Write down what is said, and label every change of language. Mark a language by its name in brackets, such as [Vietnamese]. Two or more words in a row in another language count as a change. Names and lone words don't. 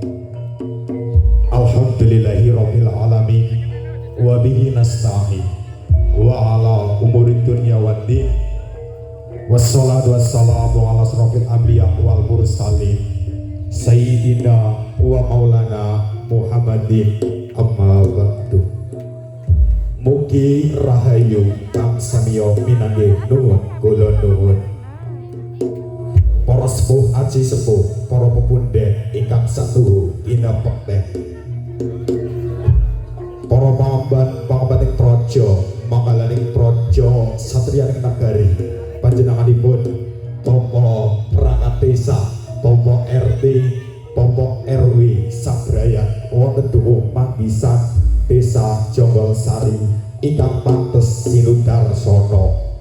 [Arabic] الحمد لله رب العالمين وبه نستعين وعلى أمور الدنيا والدين. والصلاة والسلام على أشرف الأنبياء والمرسلين سيدنا ومولانا محمد أما بعد. [Javanese] Mugi rahayu kang samiya minangke nuwun kula nuwun. Para sepuh aji sepuh, para pepundhen ingkang satuhu inapekten. Para pangamban praja, mangalaning praja satriyaning nagari, panjenenganipun Topo perangkat desa, Topo RT, Topo RW Sabrayat wonten dukuh Manggisan Desa Jonggol Sari ingkang pantes sinudarsana.